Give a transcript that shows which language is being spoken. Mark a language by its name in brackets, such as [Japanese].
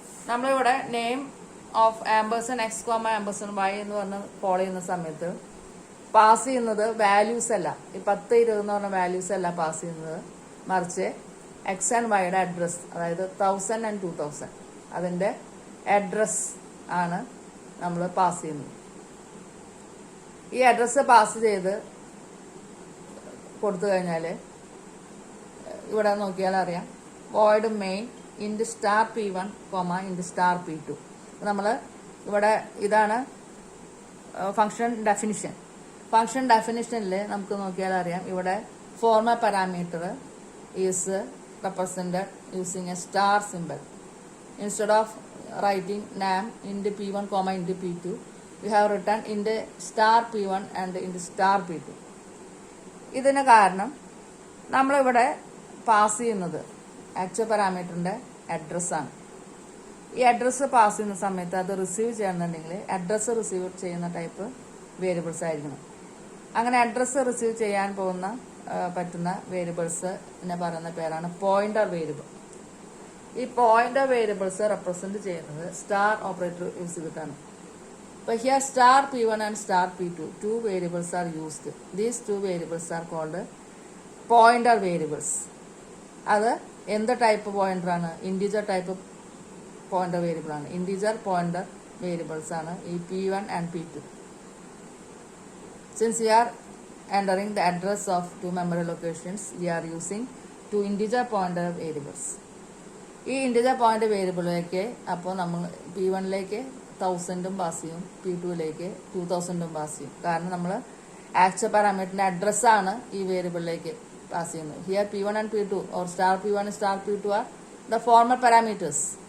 [Malayalam] നമ്മളിവിടെ name of ആംബേഴ്സൺ X comma ആംബേഴ്സൺ Y എന്ന് പറഞ്ഞ് കോൾ ചെയ്യുന്ന സമയത്ത് പാസ് ചെയ്യുന്നത് വാല്യൂസ് അല്ല, ഈ 10, 20 എന്ന് പറഞ്ഞ വാല്യൂസ് അല്ല പാസ് ചെയ്യുന്നത്, മറിച്ച് എക്സ് ആൻഡ് വൈയുടെ അഡ്രസ്, അതായത് 1000 and 2000 അതിന്റെ അഡ്രസ് ആണ് നമ്മൾ പാസ് ചെയ്യുന്നത്. ഈ അഡ്രസ് പാസ് ചെയ്ത് കൊടുത്തു കഴിഞ്ഞാൽ ഇവിടെ നോക്കിയാൽ അറിയാം വോയിഡ് മെയിൻ ഇൻഡ് സ്റ്റാർ P1 ഇൻഡ് സ്റ്റാർ P2. നമ്മൾ ഇവിടെ ഇതാണ് ഫംഗ്ഷൻ ഡെഫിനിഷൻ. ഫംഗ്ഷൻ ഡെഫിനിഷനിൽ നമുക്ക് നോക്കിയാൽ അറിയാം ഇവിടെ [English] Formal parameter is represented using a star symbol. Instead of writing name into P1 into P2, we have written int star p1 and int star p2. [Malayalam] ഇതിന് കാരണം നമ്മളിവിടെ പാസ് ചെയ്യുന്നത് ആക്ച്വൽ പാരാമീറ്ററിൻ്റെ അഡ്രസ്സാണ്. ഈ address pass ചെയ്യുന്ന സമയത്ത് അത് റിസീവ് ചെയ്യണമെന്നുണ്ടെങ്കിൽ address receive ചെയ്യുന്ന ടൈപ്പ് വേരിയബിൾസ് ആയിരിക്കണം. അങ്ങനെ അഡ്രസ്സ് റിസീവ് ചെയ്യാൻ പറ്റുന്ന വേരിയബിൾസിനെ പറയുന്ന പേരാണ് പോയിന്റർ വേരിയബിൾ. ഈ പോയിന്റർ വേരിയബിൾസ് റെപ്രസെന്റ് ചെയ്യുന്നത് സ്റ്റാർ ഓപ്പറേറ്റർ യൂസ് ചെയ്തിട്ടാണ്. [English] But here star p1 and star p2, two variables are used. These two variables are called pointer variables. [Malayalam] അത് എന്ത് ടൈപ്പ് പോയിന്റർ ആണ്? ഇൻഡിജർ ടൈപ്പ് പോയിന്റർ വേരിയബിൾ ആണ്. Integer pointer variables ആണ് ഈ p1 and p2. [English] Since we are entering the address of two memory locations, we are using two integer pointer variables. [Malayalam] ഈ integer pointer വേരിയബിളിലേക്ക് അപ്പോൾ നമ്മൾ p1ലേക്ക് 1000 pass ചെയ്യും, p2ലേക്ക് 2000 pass ചെയ്യും. കാരണം നമ്മൾ ആക്ച്വൽ പാരാമീറ്ററിന്റെ അഡ്രസ്സാണ് ഈ വേരിയബിളിലേക്ക് പാസ് ചെയ്യുന്നത്. [English] Here p1 and p2 or star p1 and star p2 are the formal parameters.